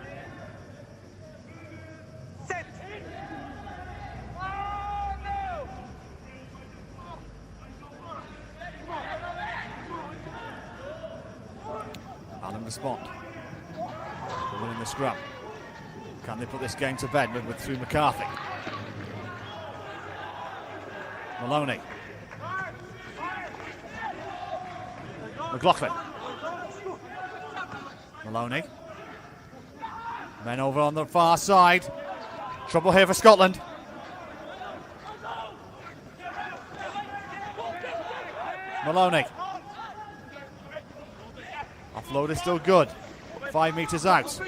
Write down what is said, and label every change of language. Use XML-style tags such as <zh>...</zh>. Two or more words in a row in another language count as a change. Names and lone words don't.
<en>Set! Oh, no! Ireland respond. They're winning the scrum. Can they put this game to bed with through McCarthy? Maloney. McLaughlin. Maloney. Men over on the far side. Trouble here for Scotland. Maloney. Offload is still good. 5 metres out.</en>